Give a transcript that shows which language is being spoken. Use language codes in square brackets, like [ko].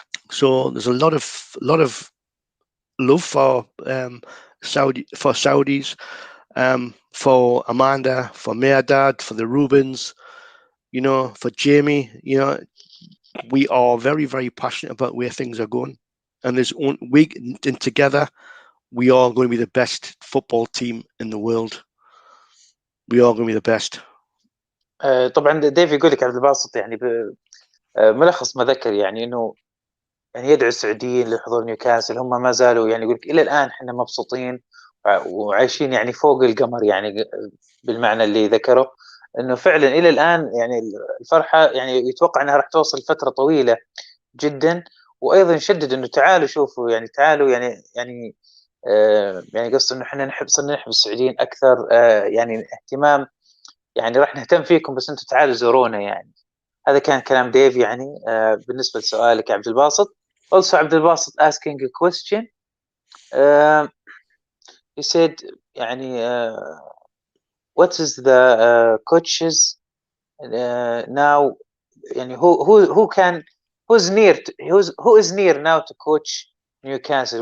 [en] So there's a lot of love for Saudis, for Amanda, for Mehrdad, for the Rubens, you know, for Jamie. You know, we are very, very passionate about where things are going, and together we are going to be the best football team in the world. We are going to be the best. [ar] طبعا ديف يقول لك عبد الباسط، يعني ملخص ما ذكر، يعني انه يعني يدعو السعوديين لحضور نيوكاسل. هم ما زالوا يعني يقول لك الى الان احنا مبسوطين وعايشين يعني فوق القمر، يعني بالمعنى اللي ذكره، انه فعلا الى الان يعني الفرحه يعني يتوقع انها راح توصل فتره طويله جدا. وايضا يشدد انه تعالوا شوفوا، يعني تعالوا يعني قصد انه احنا صرنا نحب السعوديين اكثر، يعني اهتمام، يعني راح نهتم فيكم، بس انتم تعالوا زورونا. يعني هذا كان كلام ديف يعني بالنسبه لسؤالك يا عبد الباسط. [en] Also عبد الباسط asking a question. He said يعني what is the coaches now, يعني who is near now to coach Newcastle?